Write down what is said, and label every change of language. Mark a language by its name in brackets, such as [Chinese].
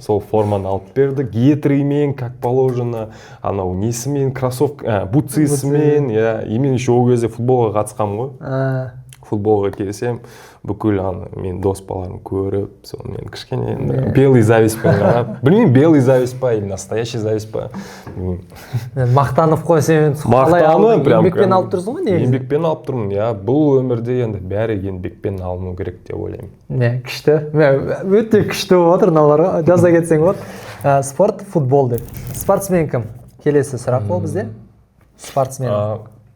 [Kazakh] Сол форманы алып берді. Гетреймен, [Russian] как положено, [Kazakh] несімен, бутсисімен. [Russian] И [Kazakh] мен [Russian] еще [Kazakh] ол кезде футболға қатысқам ғой. Футболға келсем, бүкіл мен дос баларын көріп, мен кішкене [Russian] белый [Kazakh] зависпен қарап. Білмеймін, [Russian] белый зависть па, или настоящий зависть па. [Kazakh] Мақтанып қойсен, қалай алдың? Еңбекпен алып тұрсың ғой, негізі? Еңбекпен алып тұрмын, бұл өмірде енді бәрі еңбекпен алыну керек деп ойлаймын. Күшті. Өте күшті болып отыр, мыналарға жаза кетсең болады. Спорт, футбол деп. Спортсмен кім? Келесі сұрақ бол бізде. Спортсмен.